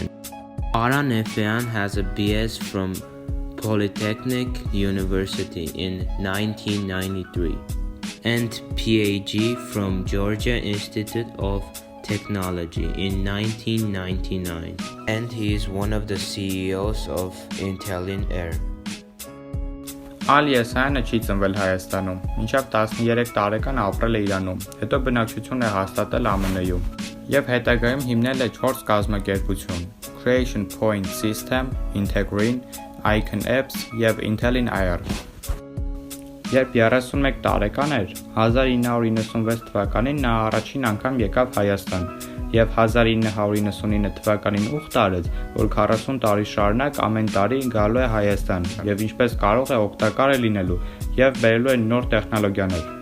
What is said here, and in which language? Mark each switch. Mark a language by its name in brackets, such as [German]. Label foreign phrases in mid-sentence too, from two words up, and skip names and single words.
[English] Aran Efyan has a BS from Polytechnic University in 1993 and PhD from Georgia Institute of Technology in 1999, and he is one of the CEOs of Intelin Air. [Armenian] Ալի Եսայանը չի ծնվել Հայաստանում, մինչև 13 տարեկան ապրել է Իրանում, հետո բնակչություն է հաստատել ԱՄՆ-ում և հետագայում հիմնել է 4 կազմակերպություն՝ Creation Point System, Integrin, Icon Apps և Intelin Air։ Երբ 31 տարեկան էր, 1996 թվականին նա առաջին անգամ եկավ Հայաստան և 1999 թվականին ուխտ արեց, որ 40 տարի շարունակ ամեն տարի գալու է Հայաստան և ինչպես կարող է օգտակար է լինելու և բերելու է նոր տեխնոլոգիաներ։